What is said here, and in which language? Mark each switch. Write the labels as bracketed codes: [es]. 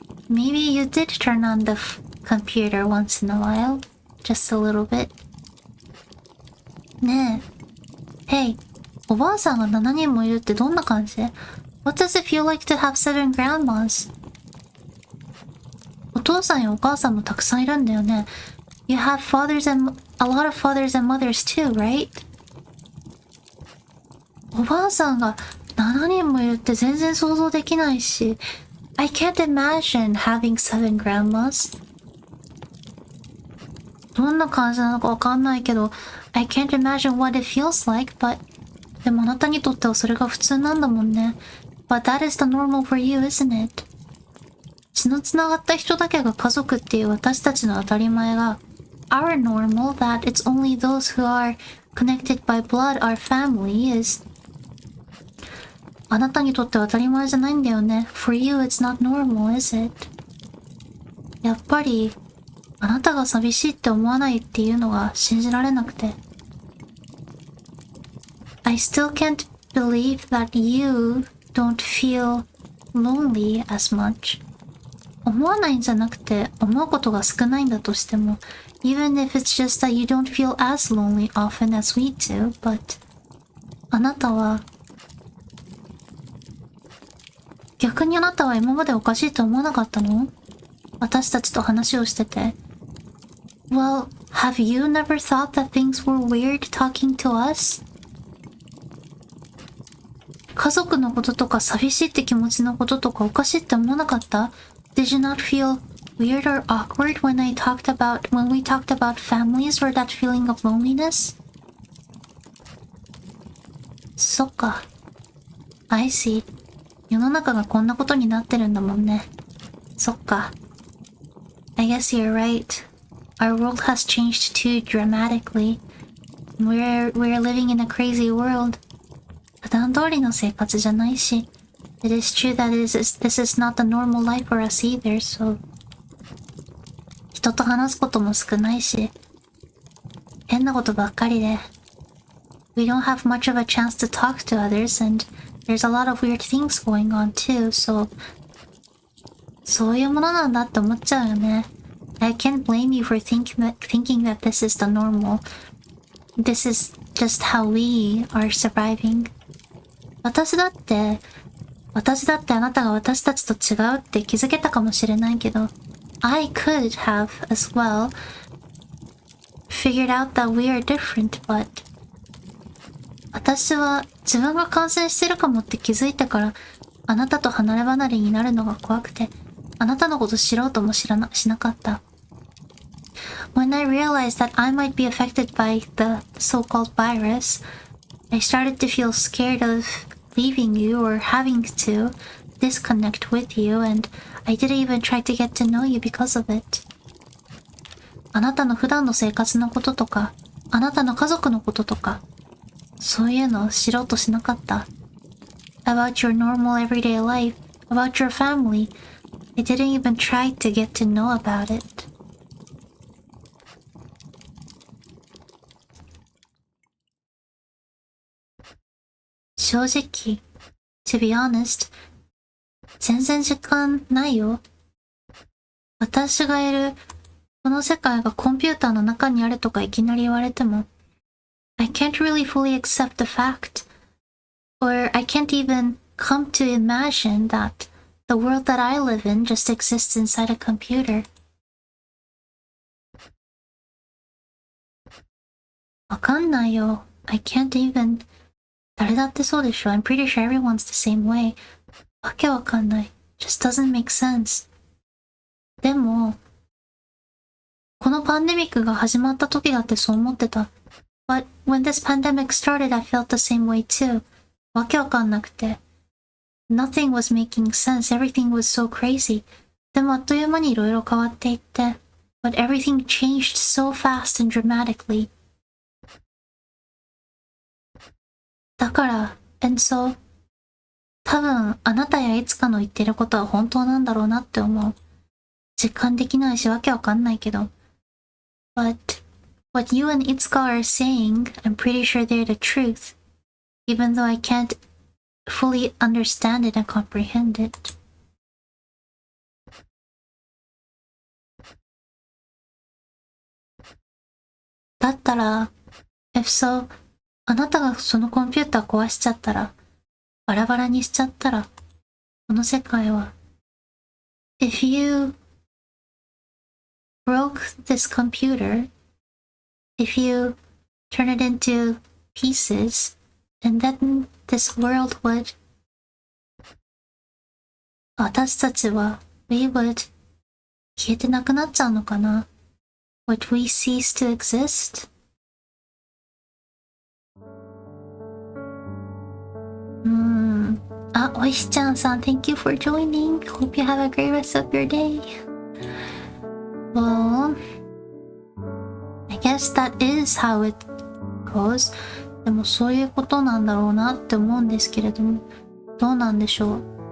[en] Maybe you did turn on the computer once in a while, just a little bit. [ja] ねえ。 Hey, おばあさんが7人もいるってどんな感じで？ [en] What does it feel like to have 7 grandmas? [ja] お父さんやお母さんもたくさんいるんだよね。 [en] You have a lot of fathers and mothers too, right? [ja] おばあさんが7人もいるって全然想像できないし。 [en] I can't imagine having 7 grandmas. [ja] どんな感じなのかわかんないけど、 [en] I can't imagine what it feels like, but [ja] でもあなたにとってはそれが普通なんだもんね。 [en] But that is the normal for you, isn't it? [ja] 血のつながった人だけが家族っていう私たちの当たり前が [en] Our normal, that it's only those who are connected by blood, our family is [ja] あなたにとっては当たり前じゃないんだよね。 [en] For you, it's not normal, is it? [ja] やっぱり、あなたが寂しいって思わないっていうのが信じられなくて。 [en] I still can't believe that you don't feel lonely as much. [ja] 思わないんじゃなくて、思うことが少ないんだとしても、 [en] even if it's just that you don't feel as lonely often as we do, but [ja] あなたは逆にあなたは今までおかしいと思わなかったの？私たちと話をしてて。 [en] Well, have you never thought that things were weird talking to us? [ja] 家族のこととか寂しいって気持ちのこととかおかしいって思わなかった？ [en] Did you not feel weird or awkward when we talked about families or that feeling of loneliness? [ja] そっか。 [en] I see. [ja] 世の中がこんなことになってるんだもんね。そっか。 [en] I guess you're right. Our world has changed too dramatically. We're living in a crazy world. [ja] 普段通りの生活じゃないし。 [en] It is true that this is not the normal life for us either, so. [ja] 人と話すことも少ないし。変なことばっかりで。 [en] We don't have much of a chance to talk to others and...There's a lot of weird things going on too, so [ja] そういうものなんだって思っちゃうよね。 [en] I can't blame you for thinking that this is the normal. This is just how we are surviving. [ja] 私だってあなたが私たちと違うって気づけたかもしれないけど、 [en] I could have as well figured out that we are different, but [ja] 私は自分が感染してるかもって気づいてから、あなたと離れ離れになるのが怖くて、あなたのこと知ろうともしなかった。 [en] When I realized that I might be affected by the so-called virus, I started to feel scared of leaving you or having to disconnect with you, and I didn't even try to get to know you because of it. [ja] あなたの普段の生活のこととか、あなたの家族のこととか、そういうのを知ろうとしなかった。 [en] About your normal everyday life, about your family, I didn't even try to get to know about it. [ja] 正直、 [en] to be honest, [ja] 全然時間ないよ。私がいるこの世界がコンピューターの中にあるとかいきなり言われても、 [en] I can't really fully accept the fact, or I can't even come to imagine that the world that I live in just exists inside a computer. [ja] わかんないよ。 [en] I can't even. [ja] 誰だってそうでしょ。 [en] I'm pretty sure everyone's the same way. [ja] わけわかんない。 [en] Just doesn't make sense. [ja] でも、このパンデミックが始まった時だってそう思ってた。 [en] But when this pandemic started, I felt the same way too. [ja] わけわかんなくて。 [en] Nothing was making sense. Everything was so crazy. [ja] でもあっという間にいろいろ変わっていって。 [en] But everything changed so fast and dramatically. [ja] だから、 [en] and so, [ja] 多分あなたやいつかの言ってることは本当なんだろうなって思う。実感できないしわけわかんないけど。 [en] But what you and Itsuka are saying, I'm pretty sure they're the truth, even though I can't fully understand it and comprehend it. [ja] だったら、 [en] if so, [ja] あなたがそのコンピューター壊しちゃったら、バラバラにしちゃったら、この世界は、 [en] if you broke this computer, if you turn it into pieces, and then this world would, [ja] 私たちは、 [en] we would [ja] 消えてなくなっちゃうのかな？ [en] Would we cease to exist? [ja] あ、おいしちゃんさん、 [en] Thank you for joining. Hope you have a great rest of your day. Well, I guess that is how it goes. [ja] でもそういうことなんだろうなって思うんですけれども、どうなんでしょう。